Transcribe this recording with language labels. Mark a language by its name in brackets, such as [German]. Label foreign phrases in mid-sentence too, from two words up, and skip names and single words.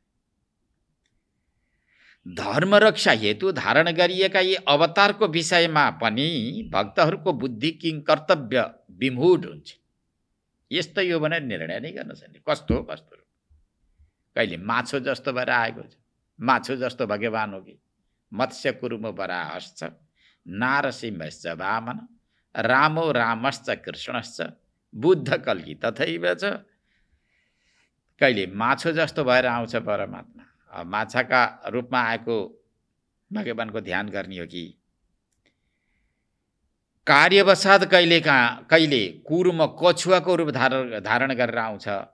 [Nepali] धर्म रक्षा हेतु धारण गरिएका यी अवतारको विषयमा पनि भक्तहरूको बुद्धि किङ कर्तव्य विमूढ हुन्छ। यस्तै हो भनेर निर्णय नै गर्न सक्दैन। कस्तो हो कस्तो रूप, कहिले माछो जस्तो भएर आएको छ, माछो जस्तो भगवान हो कि, [Sanskrit] मत्स्य कुर्म वराहश्च नारसिंहश्च वामन रामो रामश्च कृष्णश्च बुद्ध कल्की तथैव च। [Nepali] कहिले माछो जस्तो भएर आउँछ परमात्मा, माछाका रूपमा आएको भगवानको ध्यान गर्ने हो कि कार्यवसात कहिले कुर्म कछुवाको रूप धारण गरेर आउँछ।